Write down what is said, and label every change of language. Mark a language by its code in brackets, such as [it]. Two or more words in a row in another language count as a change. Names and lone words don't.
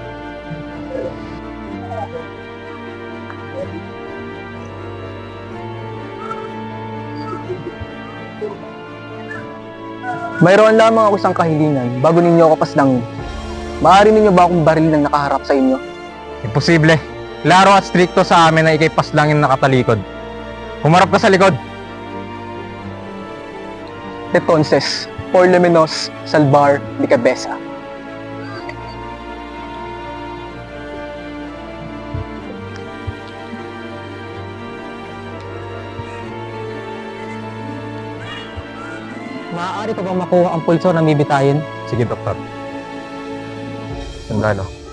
[tl] Mayroon lamang ako isang kahilingan bago ninyo ako paslangin. Maaari ninyo ba akong baril ng nakaharap sa inyo? Imposible. Klaro at strikto sa amin na ikay paslangin na katalikod. Humarap ka sa likod. [es] Entonces, por lo menos, salvar mi cabeza. [tl] Maaari pa bang makuha ang pulso na bibitayin? Sige, doktor. Sandalo.